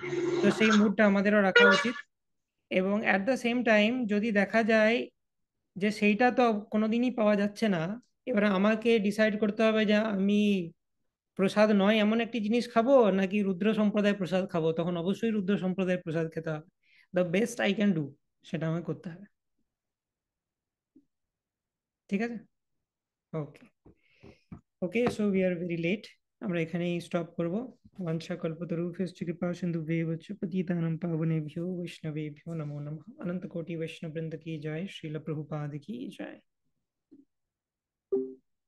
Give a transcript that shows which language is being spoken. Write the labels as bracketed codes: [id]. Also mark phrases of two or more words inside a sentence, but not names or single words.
[bn] তো সেই মুডটা আমাদেরও রাখা উচিত। এবং [en] at the same time [bn] যদি দেখা যায় যে সেইটা তো কোনোদিনই পাওয়া যাচ্ছে না, এবারে আমাকে ডিসাইড করতে হবে যে আমি প্রসাদ নয় এমন একটি জিনিস খাবো নাকি রুদ্র সম্প্রদায়ের প্রসাদ খাবো, তখন অবশ্যই রুদ্র সম্প্রদায়ের প্রসাদ খেতে হবে। [en] the best I can do, [bn] সেটা আমাকে করতে হবে। ঠিক আছে, ওকে। [en] okay, so we are very late, [bn] আমরা এখানেই স্টপ করব। [sa] বাঞ্ছা কল্পতরুভ্যশ্চ কৃপা সিন্ধুভ্যেব চ পতিতানাং পাবনেভ্যো বৈষ্ণবেভ্যো নমো নমঃ। [bn] অনন্ত কোটি বৈষ্ণব বৃন্দ কি জয়, শ্রীল প্রভুপাদ কি জয়।